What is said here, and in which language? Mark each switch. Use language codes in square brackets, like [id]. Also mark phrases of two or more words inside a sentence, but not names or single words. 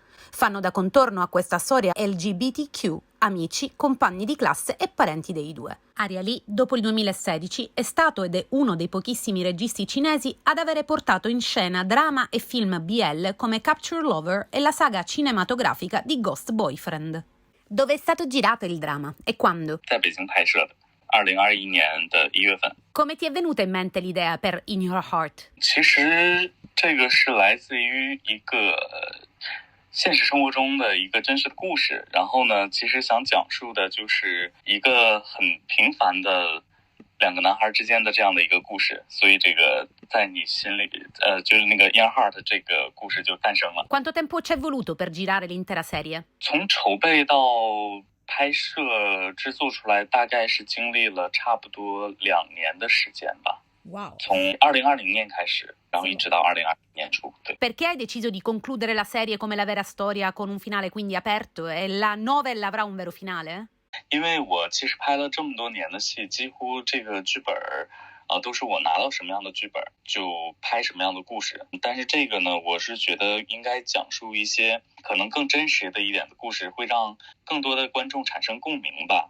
[it] Fanno da contorno a questa storia LGBTQ amici, compagni di classe e parenti dei due. Aria Lee, dopo il 2016, è stato ed è uno dei pochissimi registi cinesi ad avere portato in scena drama e film BL come Capture Lover e la saga cinematografica di Ghost Boyfriend. Dove è stato girato il drama e quando? [zh] 在北京拍摄的，2021年的1月份。 [it] Come ti è venuta in mente l'idea per In Your Heart? [zh] 其实这个是来自于一个现实生活中的一个真实的故事，然后呢，其实想讲述的就是一个很平凡的两个男孩之间的这样的一个故事，所以这个在你心里，就是那个 In Your Heart 这个故事就诞生了。 [it] Quanto tempo ci è voluto per girare l'intera serie? [zh] 从筹备到拍摄制作出来，大概是经历了差不多2年的时间吧。 Wow. 从2020年开始，然后一直到2020年初，对。 [it] Perché hai deciso di concludere la serie come la vera storia con un finale quindi aperto e la novel avrà un vero finale? [zh] 因为我其实拍了这么多年的戏，几乎这个剧本都是我拿到什么样的剧本就拍什么样的故事。但是这个呢，我是觉得应该讲述一些可能更真实的一点的故事，会让更多的观众产生共鸣吧。